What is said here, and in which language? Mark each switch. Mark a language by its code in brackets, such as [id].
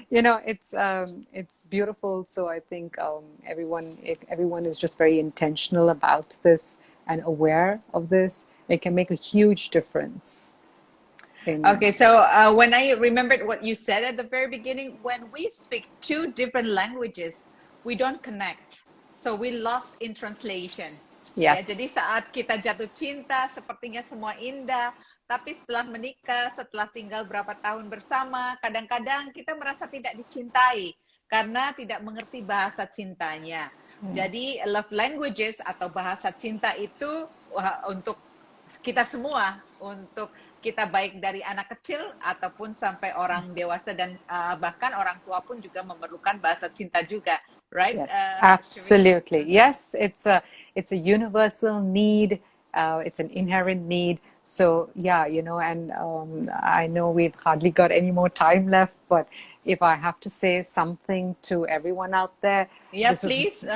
[en] It's beautiful. So I think if everyone is just very intentional about this and aware of this, it can make a huge difference. Okay, so when I remembered what you said at the very beginning, when we speak two different languages, we don't connect. So we lost in translation. [id] Ya, [en] Yes. [id] jadi saat kita jatuh cinta, sepertinya semua indah, tapi setelah menikah, setelah tinggal berapa tahun bersama, kadang-kadang kita merasa tidak dicintai karena tidak mengerti bahasa cintanya. Jadi love languages atau bahasa cinta itu untuk kita semua, untuk kita baik dari anak kecil ataupun sampai orang dewasa dan bahkan orang tua pun juga memerlukan bahasa cinta juga, [en] right? Yes, absolutely. Yes, it's a universal need. It's an inherent need. So yeah, and I know we've hardly got any more time left, but if I have to say something to everyone out there, please.